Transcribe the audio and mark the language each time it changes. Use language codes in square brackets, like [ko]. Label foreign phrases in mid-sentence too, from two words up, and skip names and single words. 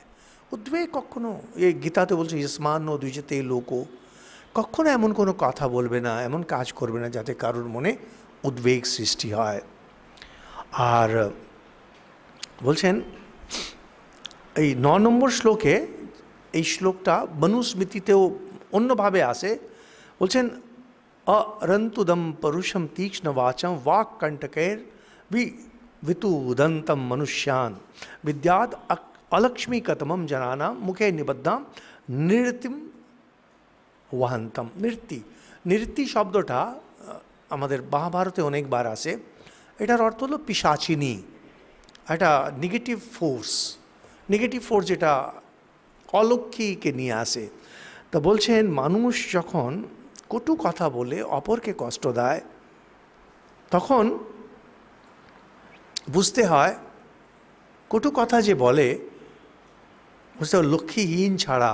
[bn] উদ্বেগ কখনো, এই গীতাতে বলছে [sa] ইসমান নো দ্বিজতে লোকো, [bn] কখনো এমন কোনো কথা বলবে না, এমন কাজ করবে না যাতে কারোর মনে উদ্বেগ সৃষ্টি হয়। আর বলছেন এই 9 নম্বর শ্লোকে, এই শ্লোকটা মনুস্মৃতিতেও অন্যভাবে আসে। [sa] বলছেন অরন্তুদম পরুষম তীক্ষ্ণ বাচম वाक् कंटकैर वितुदंतम मनुष्यान विद्याद अलक्ष्मी कतमम जनानाम मुखे निबद्धाम नृत्यम वहंतम। नृत्य, नृत्य [bn] শব্দটা আমাদের মহাভারতে অনেকবার আসে। এটার অর্থ হলো পিশাচিনী, একটা নেগেটিভ ফোর্স, নেগেটিভ ফোর্স যেটা অলক্ষ্মীকে নিয়ে আসে। তা বলছেন মানুষ যখন কটু কথা বলে অপরকে কষ্ট দেয় তখন বুঝতে হয় কটু কথা যে বলে বুঝতে হয় লক্ষ্মীহীন ছাড়া।